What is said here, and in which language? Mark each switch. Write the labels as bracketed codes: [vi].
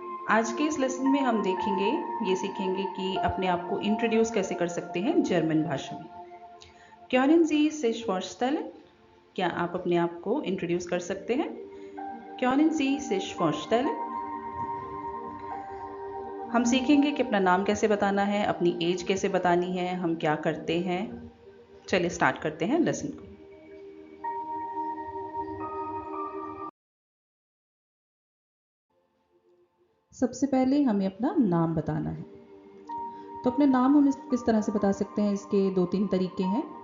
[hi] आज के इस लेसन में हम देखेंगे, ये सीखेंगे कि अपने आप को इंट्रोड्यूस कैसे कर सकते हैं जर्मन भाषा में। [de] Können Sie sich vorstellen? [hi] क्या आप अपने आप को इंट्रोड्यूस कर सकते हैं? [de] Können Sie sich vorstellen? [hi] हम सीखेंगे कि अपना नाम कैसे बताना है, अपनी एज कैसे बतानी है, हम क्या करते हैं। चलिए स्टार्ट करते हैं लेसन को। सबसे पहले हमें अपना नाम बताना है। तो अपने नाम हम किस तरह से बता सकते हैं, इसके 2-3 तरीके हैं।